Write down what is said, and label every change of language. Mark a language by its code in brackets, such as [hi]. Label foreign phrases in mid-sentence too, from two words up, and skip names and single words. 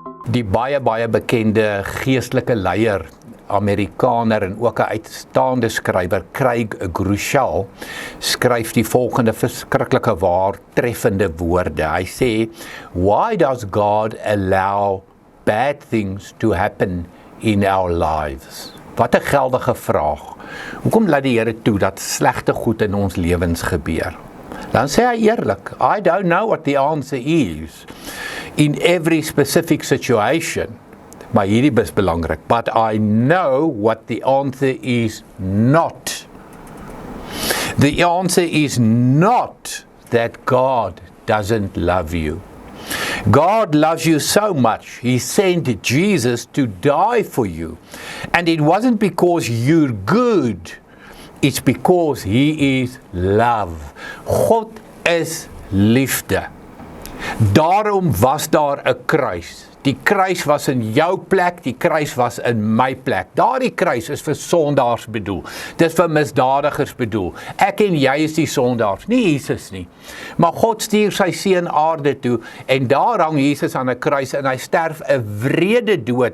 [af] Die baie bekende geestelike leier, Amerikaner en ook 'n uitstaande skrywer, Craig Groeschel, skryf die volgende verskriklike treffende woorde. Hy sê, [en] "Why does God allow bad things to happen in our lives?" [af] Wat 'n geldige vraag. Hoekom laat die Here toe dat slegte goed in ons lewens gebeur? Dan sê hy eerlik, [en] I don't know what the answer is in every specific situation. [af] Maar hierdie is belangrik, [en] but I know what the answer is not. The answer is not that God doesn't love you. God loves you so much, He sent Jesus to die for you. And it wasn't because you're good, it's because He is love. [af] God is liefde. Daarom was daar 'n kruis. Die kruis was in jou plek, die kruis was in my plek. Daardie kruis is vir sondaars bedoel. Dis vir misdadigers bedoel. Ek en jy is die sondaars, nie Jesus nie. Maar God stuur sy seun aarde toe en daar hang Jesus aan 'n kruis en hy sterf 'n wrede dood.